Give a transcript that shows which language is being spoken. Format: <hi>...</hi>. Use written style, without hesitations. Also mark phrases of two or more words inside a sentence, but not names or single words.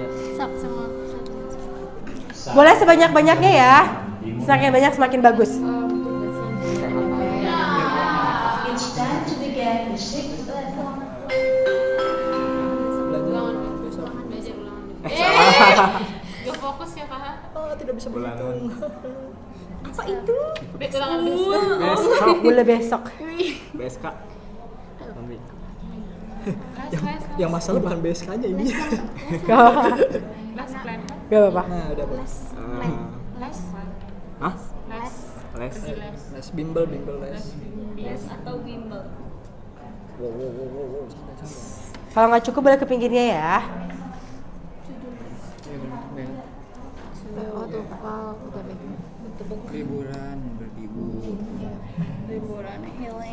<id>Sok semua. Boleh sebanyak-banyaknya ya. Semakin banyak semakin bagus.</id> <en>It's time to begin the sixth level.</en> <id>Gak fokus ya Kak. Oh, tidak bisa berhitung. Apa itu? Ulangan besok. Boleh besok. BSK. Yang masalah bahan BSK-nya ini. Gak apa-apa. Gak apa-apa. Nah, udah boleh. Les. Hah? Les. Les. Les bimbel les. Les atau bimbel. Wow. Kalau nggak cukup boleh ke pinggirnya ya. Liburan healing.</id>